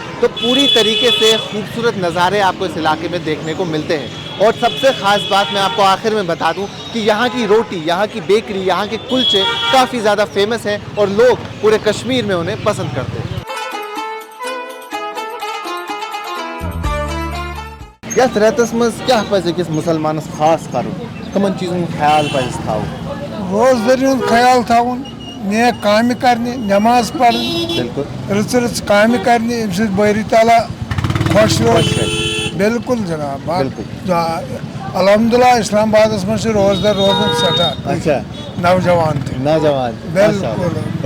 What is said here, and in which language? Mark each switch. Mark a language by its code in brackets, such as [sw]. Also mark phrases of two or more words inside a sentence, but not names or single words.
[hi] तो पूरी तरीके से खूबसूरत नज़ारे आपको इस इलाके में देखने को मिलते हैं। और सबसे ख़ास बात मैं आपको आखिर में बता दूं कि यहाँ की रोटी, यहाँ की बेकरी, यहाँ के कुलचे काफ़ी ज़्यादा फेमस हैं और लोग पूरे कश्मीर में उन्हें पसंद करते हैं। [ks] यस रेतस मज क्या पज़ अकिस मुसलमानस खास करुन, कमन चीज़न ख्याल पज़ थाउन? रोजदारी ख्याल थाउन, नेक काम करने, नमाज पढ़नी, रच रच काम करने, बारी ताला खुश रोज। [hi] बिल्कुल जनाब, अलहमदुलिल्लाह इस्लामाबाद में [ks] रोजदार रोजन सटा। [hi] अच्छा नौजवान थे, नौजवान बिल्कुल